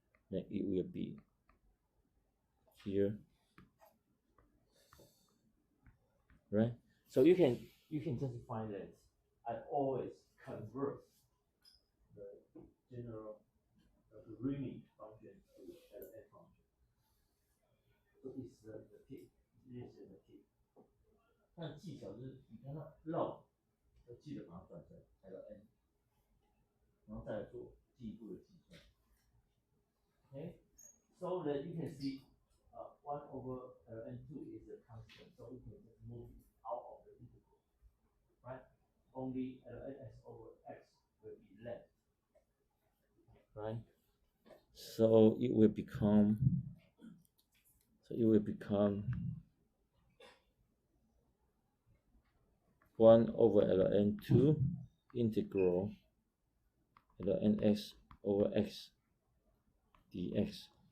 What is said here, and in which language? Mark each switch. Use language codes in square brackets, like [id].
[en] Then it will be here, right? So you can just find that I always convert the general logarithmic function to LN function. So it's the key. This is the key. [zh] 但技巧就是你看到 log， 就记得把它转成 ln， 然后再来做进一步的计算。 [en] Okay, so that you can see 1 over ln2 is a constant, so we can just move it out of the integral, right? Only lnx over x will be left, right? So it will become 1 over ln2 integral lnx over x dx.